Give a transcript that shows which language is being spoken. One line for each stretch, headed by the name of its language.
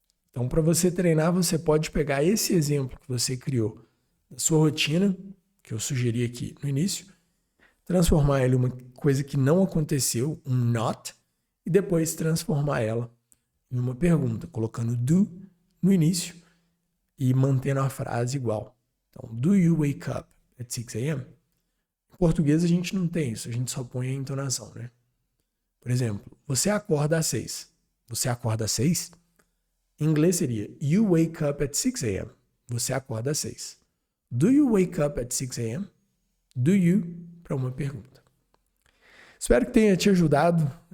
Portuguese: Então, para você treinar, você pode pegar esse exemplo que você criou da sua rotina, que eu sugeri aqui no início, transformar ele em uma coisa que não aconteceu, um not, e depois transformar ela em uma pergunta, colocando do no início e mantendo a frase igual.
English: Então, do you wake up at 6 a.m.?
Portuguese: Em português a gente não tem isso, a gente só põe a entonação, né? Por exemplo, você acorda às 6. Você acorda às 6? Em inglês seria
English: you wake up at 6 a.m.
Portuguese: Você acorda às 6.
English: Do you wake up at 6 a.m.?
Portuguese: Do you para uma pergunta. Espero que tenha te ajudado.